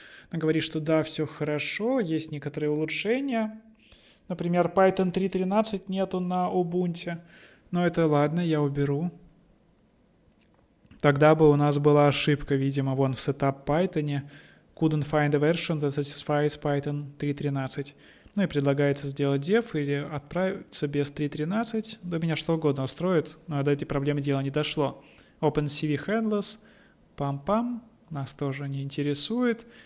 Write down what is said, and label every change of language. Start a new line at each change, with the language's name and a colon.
Russian: Она говорит, что да, все хорошо, есть некоторые улучшения. Например, Python 3.13 нету на Ubuntu. Но это ладно, я уберу. Тогда бы у нас была ошибка, видимо, вон в setup Python.
English: Couldn't find a version that satisfies Python 3.13.
Russian: Ну и предлагается сделать dev или отправиться без 3.13. До меня что угодно устроит, но до этой проблемы дело не дошло. OpenCV Handless, пам-пам, нас тоже не интересует.